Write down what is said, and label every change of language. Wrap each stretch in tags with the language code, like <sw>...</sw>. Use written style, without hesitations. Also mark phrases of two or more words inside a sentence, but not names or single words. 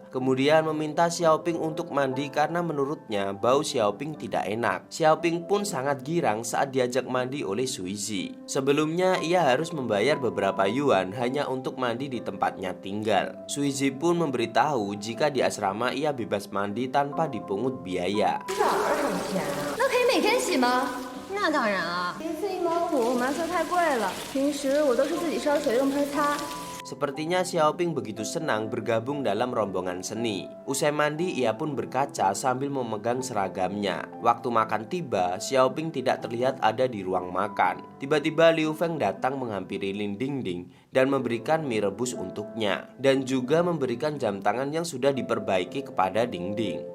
<id>Kemudian meminta Xiaoping untuk mandi karena menurutnya bau Xiaoping tidak enak. Xiaoping pun sangat girang saat diajak mandi oleh Suizi. Sebelumnya ia harus membayar beberapa yuan hanya untuk mandi di tempatnya tinggal. Suizi pun memberitahu jika di asrama ia bebas mandi tanpa dipungut biaya.</id> <zh>每天洗吗？那当然啊，一次1.5毛，我妈说太贵了。平时我都是自己烧水用盆擦。</zh> <id>Sepertinya Xiaoping begitu senang bergabung dalam rombongan seni. Usai mandi, ia pun berkaca sambil memegang seragamnya. Waktu makan tiba, Xiaoping tidak terlihat ada di ruang makan. Tiba-tiba Liu Feng datang menghampiri Lin Dingding dan memberikan mie rebus untuknya, dan juga memberikan jam tangan yang sudah diperbaiki kepada Dingding.</id>